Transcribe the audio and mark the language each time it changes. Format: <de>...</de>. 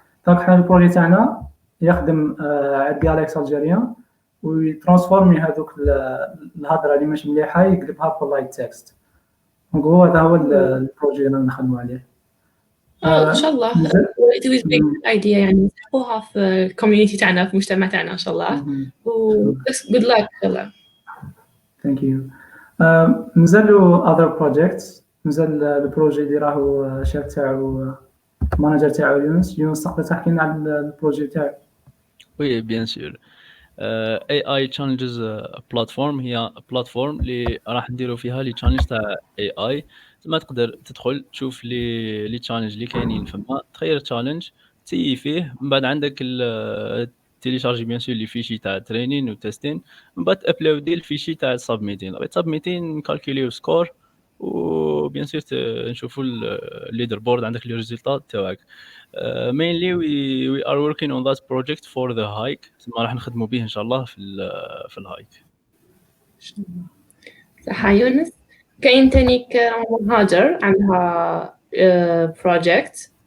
<ar>دونك حنا البروجي تاعنا يخدم على ديالكت الجيريان ويترانسفورمي هذوك الهضره اللي ماشي مليحه يقلبها polite text. هذا هو البروجي اللي نخدموا عليه. ان شاء الله</ar> <en>it will be a good idea</en> <ar>يعني نحطوها في الكوميونيتي تاعنا في المجتمع تاعنا ان شاء الله. و</ar> <en>good luck</en> <ar>ان شاء الله.</ar> <en>Thank you.</en> <ar>مازالوا</ar> <en>other projects.</en> <ar>مازال البروجي اللي راهو شاف تاعو مانجر تاعو يونس تقدر تحكي لنا على البروجي تاعك؟</ar> <fr>وي بيان سور.</fr> <ar>AI challenges بلاتفورم هي بلاتفورم اللي راح نديرو فيها لي تشالنج تاع AI. زعما تقدر تدخل تشوف لي تشالنج اللي كاينين فما، تخير تشالنج تسيي فيه، من بعد عندك تيليشارجي بيان سور لي فيشي تاع ترينين وتستين، من بعد ابلودي الفيشي تاع سبميتين نكالكوليو سكور، وبيان سور نشوفوا الليدر بورد عندك لي ريزولطات تاعك.</ar> <en>mainly we are working on that project for the hike.</en> <ar>ما راح نخدموا به ان شاء الله في الهايك. صح يونس. كاين تانيك هاجر عندها project.</ar>